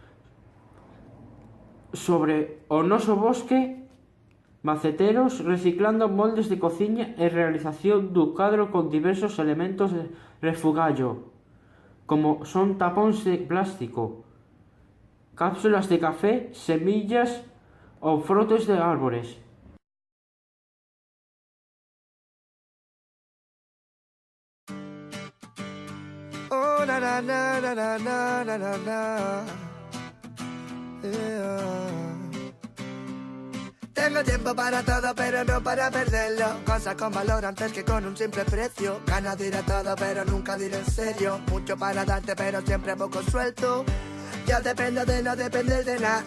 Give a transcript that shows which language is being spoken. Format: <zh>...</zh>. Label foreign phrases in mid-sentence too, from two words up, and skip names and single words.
<gl>sobre o noso bosque, maceteros, reciclando moldes de cociña e realización dun cadro con diversos elementos de refugallo, como son tapóns de plástico, cápsulas de café, semillas ou frotes de árbores. Oh, na na na na na na na na na. Yeah.</gl> <es>Tengo tiempo para todo, pero no para perderlo. Cosas con valor antes que con un simple precio. Ganas de ir a todo, pero nunca de ir en serio. Mucho para darte, pero siempre poco suelto. Ya dependo de no depender de nada.</es>